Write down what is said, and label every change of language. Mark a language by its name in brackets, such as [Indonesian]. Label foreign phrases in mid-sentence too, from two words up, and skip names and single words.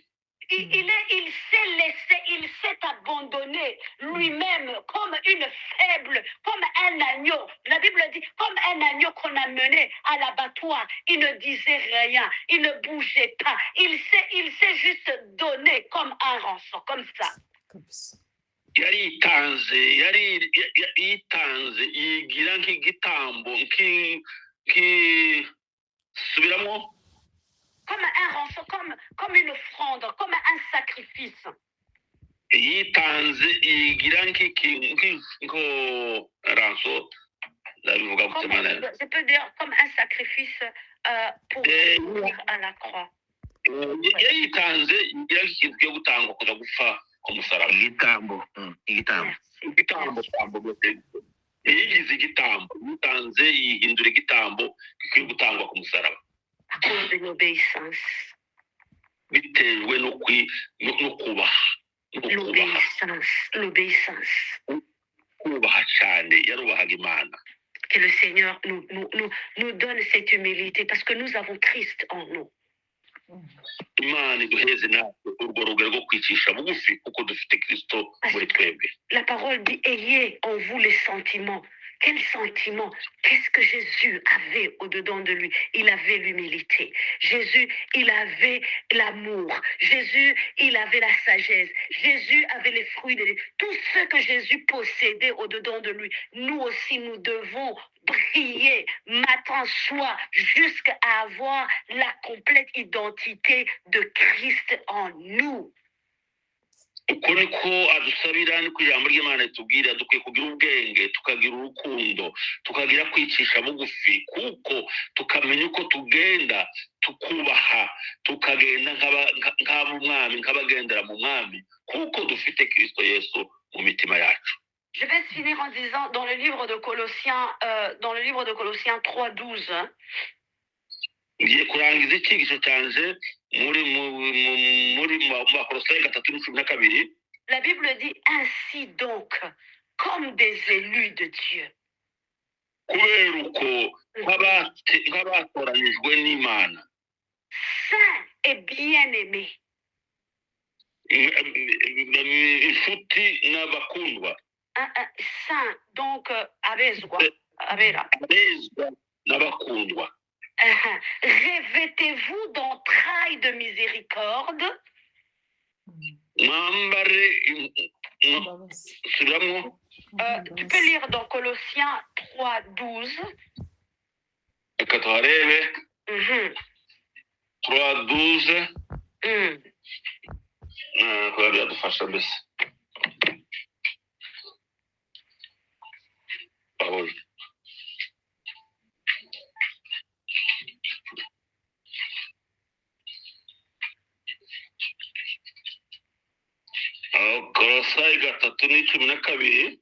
[French] Il s'est abandonné lui-même comme une faible, comme un agneau. La Bible dit, comme un agneau qu'on a mené à l'abattoir. Il ne disait rien, il ne bougeait pas. Il s'est juste donné comme un rançon, comme ça. [Kinyarwanda] Yaritanze yigira nk'igitambo subiramo. [French] Comme un rançon, comme une offrande, comme un sacrifice. [Kinyarwanda] Yitanze yigira nk'iko rançon, [French] je peux dire comme un sacrifice pour mourir à la croix. [Kinyarwanda] Yitanze yigira nk'ikintu cyo gutangwa kuza gupfa ku musaraba. Igitambo. Yigize igitambo, yitanze yihindura igitambo gikwiye gutangwa ku musaraba. [French] À cause de l'obéissance. [Kinyarwanda] Bitewe no kubaha. [French] L'obéissance. [Kinyarwanda] Kubaha cyane, yarubahaga Imana. [French] Que le Seigneur nous donne cette humilité parce que nous avons Christ en nous. [Kinyarwanda] Imana iduheze natwe urwo rugero rwo kwicisha bugufi kuko dufite Kristo muri twebwe. [French] La parole dit, ayez en vous les sentiments. Quel sentiment? Qu'est-ce que Jésus avait au-dedans de lui? Il avait l'humilité. Jésus, il avait l'amour. Jésus, il avait la sagesse. Jésus avait les fruits de l'esprit. Tout ce que Jésus possédait au-dedans de lui, nous aussi, nous devons briller matin, soir, jusqu'à avoir la complète identité de Christ en nous. [Kinyarwanda] Uko niko adusabira, niko ijambo ry'Imana ritubwira, dukwiye kugira ubwenge, tukagira urukundo, tukagira kwicisha bugufi, kuko tukamenya uko tugenda, tukubaha, tukagenda nk'ab'umwami, nk'abagendera mu mwami, kuko dufite Kristo Yesu mu mitima yacu. [French] Je vais finir en disant dans le livre de Colossiens 3:12. [Kinyarwanda] Ngiye kurangiza icyigisho cyanje muri Bakolosayi 3:12. [French] La Bible dit ainsi donc, comme des élus de Dieu. [Kinyarwanda] kubera uko nk'abatoranijwe n'imana [French] Saints et bien-aimés. [Kinyarwanda] inshuti n'abakundwa [French] Saint, donc [Kinyarwanda] abezwa, abera. abezwa n'abakundwa [French] Revêtez-vous d'entrailles de miséricorde, [Kinyarwanda] mwambare subiramo [French] tu peux lire dans Colossiens 3:12. [Kinyarwanda] reka tuharebe Mhm. 3:12 kuba byadufasha mbese Pawulo Kolosayi 3:12